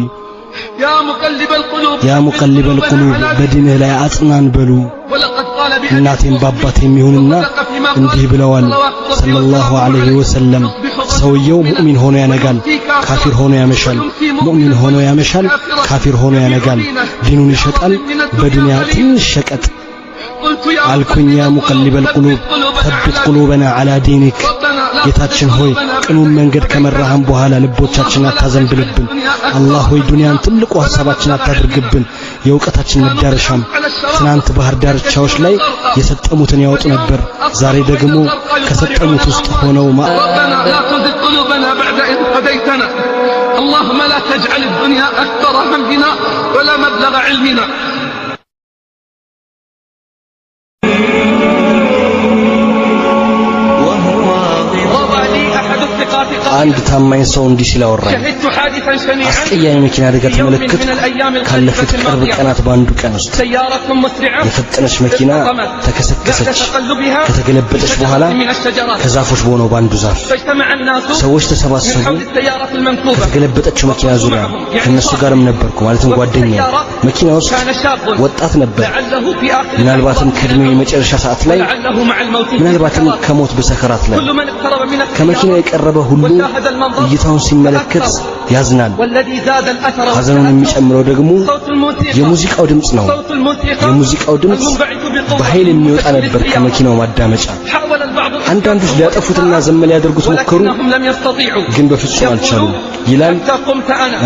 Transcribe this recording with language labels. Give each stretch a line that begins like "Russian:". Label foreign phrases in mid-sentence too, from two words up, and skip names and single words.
Arabic: يا مقلب القلوب يا مقلب القلوب
Amharic: በዲንህ ላይ አጽናን በሉ
Arabic: ولقد قال
Amharic: እናቴም ባባቴም ይሁንና እንዲህ ብለዋል
Arabic: صلى الله عليه وسلم
Amharic: ሰውየው ሙእሚን ሆኖ ያነጋል ካፊር ሆኖ ያመሻል ሙእሚን ሆኖ ያመሻል ካፊር ሆኖ ያነጋል ዲኑን ይሸጣል በዱንያ ትንሽ ሸቀጥ
Arabic: قلت يا
Amharic: አልኩኝ
Arabic: يا مقلب القلوب ثبت قلوبنا على دينك
Amharic: ጌታችን ሆይ ቅኑን መንገድ ከመራህን በኋላ ልቦቻችን አታዘንብልብን አላህ ሆይ ዱንያን ትልቁ ሐሳባችን አታድርግብን የእውቀታችን መዳረሻም ትናንት ባህር ዳርቻዎች ላይ የሰጠሙትን ያወጡ ነበር ዛሬ ደግሞ ከሰጠሙት ውስጥ ሆነው
Arabic: ربنا لا تزغ قلوبنا بعد إذ هديتنا اللهم لا تجعل الدنيا أكبر همنا ولا مبلغ علمنا وضع لي أحد الثقات
Amharic: አንድ ታማኝ ሰው እንዲህ ሲል አወራኝ
Arabic: شهدت حادثا شنيعا
Amharic: አስቀያሚ መኪና አደጋ
Arabic: في يوم
Amharic: ተመለከትኩ
Arabic: من الأيام
Amharic: ካለፉት
Arabic: القليلة
Amharic: ቅርብ
Arabic: الماضية
Amharic: ቀናት በአንዱ ቀን ውስጥ
Arabic: سيارة مسرعة
Amharic: የፈጠነች መኪና
Arabic: بعد
Amharic: ተከሰከሰች
Arabic: تقلبها
Amharic: ከተገለበጠች በኋላ
Arabic: من الشجرات
Amharic: ከዛፎች በሆነው ባንዱ ዛፍ
Arabic: فاجتمع الناس
Amharic: ሰዎች
Arabic: من
Amharic: ተሰባሰቡ
Arabic: حول السيارة المنكوبة
Amharic: ከተገለበጠችው መኪና ዙሪያ ከነሱ ጋርም ነበርኩ ማለትም ጓደኛዬ መኪና ውስጥ
Arabic: كان شاب
Amharic: ወጣት ነበር
Arabic: لعله في آخر
Amharic: ምናልባትም ከእድሜው የመጨረሻ ሰዓት ላይ
Arabic: لعله مع الموت
Amharic: ምናልባትም ከሞት በሰከራት ላይ
Arabic: كل من اقترب من
Amharic: ከመኪናው
Arabic: السيارة
Amharic: የቀረበ ሁሉ
Arabic: وشاهد المنظر
Amharic: እይታውን ሲመለከት ያዝናል። ሐዘኑን የሚጨምረው ደግሞ የሙዚቃው ድምጽ ነው። የሙዚቃው ድምጽ በኃይል የሚወጣ ነበር ከመኪናው ማዳመጫ። አንዳንዶች ሊያጠፉትና ዘመን ሊያደርጉት ሞከሩ፣ ግን በፍጹም አልቻሉም። ይላል እኔ